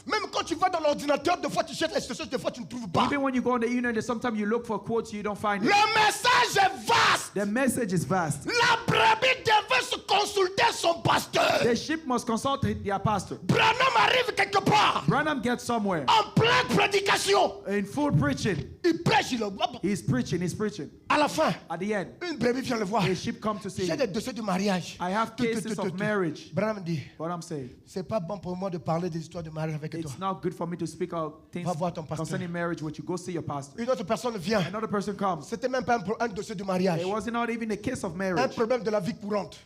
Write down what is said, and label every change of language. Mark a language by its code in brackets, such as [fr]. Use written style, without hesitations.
[fr] Même quand tu vas dans l'ordinateur, des fois tu cherches les citations, des fois tu ne trouves pas. [en] Even when you go on the internet, sometimes you look for quotes, you don't find it. [fr] Le message est vaste. [en] The message is vast. [fr] La brebis devait se consulter son pasteur. [en] The sheep must consult their pastor. [fr] Branham arrive quelque part, [en] Branham gets somewhere [fr] en pleine prédication. [en] in full preaching. [fr] Il prêche, il [en] He's preaching. [fr] à la fin, [en] At the end, [fr] une brebis vient le voir. [en] a sheep come to see [fr] J'ai [en] him. [fr] des dossiers de mariage. [en] I have cases of marriage. [fr] Branham dit, [en] What I'm saying, [fr] c'est pas bon pour moi de parler des histoires de mariage avec toi. [en] it's not good for me to speak out things [fr] Va voir ton pasteur. [en] concerning marriage with you. Go see your pastor. [fr] Une autre personne vient. [en] Another person comes. [fr] C'était même pas un dossier de mariage. [en] It was not even a case of [fr] Un [en] marriage, [fr] problème de la vie courante.